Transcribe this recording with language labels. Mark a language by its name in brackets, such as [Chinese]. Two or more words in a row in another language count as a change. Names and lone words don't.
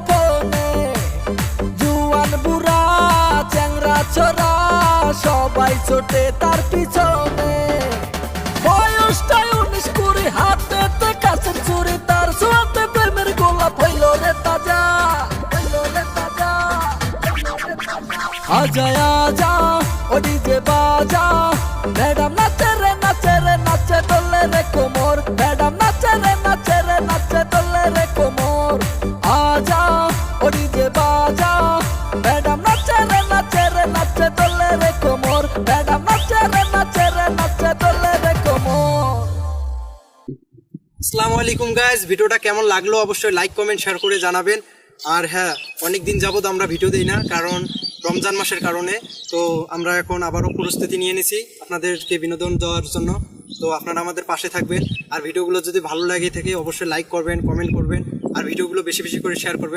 [Bangla] ফোনে জুয়ান বুড়া চ্যাংরা ছোরা সবাই ছোটে তার পিছনে বয়সটাই 19-20 হাতেতে কাছের চুরি তার ছোঁয়াতে প্রেমের গোলাপ হইল রে তাজা [Hindi] आजा आजा ओ डीजे बाजा मैडम नाचे रे नाचे डोले रे कोमर मैडम नाचे रे नाचे डोले रे कोमर आजा ओ डीजे बाजा मैडम नाचे रे नाचे डोले रे कोमर मैडम नाचे रे नाचे डोले रे कोमर। [Arabic] السلام عليكم [Bangla] গাইস, ভিডিওটা কেমন লাগলো অবশ্যই লাইক কমেন্ট শেয়ার করে জানাবেন। আর হ্যাঁ, অনেক দিন যাবত আমরা ভিডিও দেই না, কারণ রমজান মাসের কারণে। তো আমরা এখন আবারও প্রস্তুতি নিয়ে নিছি আপনাদেরকে বিনোদন দেওয়ার জন্য। তো আপনারা আমাদের পাশে থাকবেন, আর ভিডিওগুলো যদি ভালো লাগে থাকে অবশ্যই লাইক করবেন, কমেন্ট করবেন, আর ভিডিওগুলো বেশি বেশি করে শেয়ার করবেন।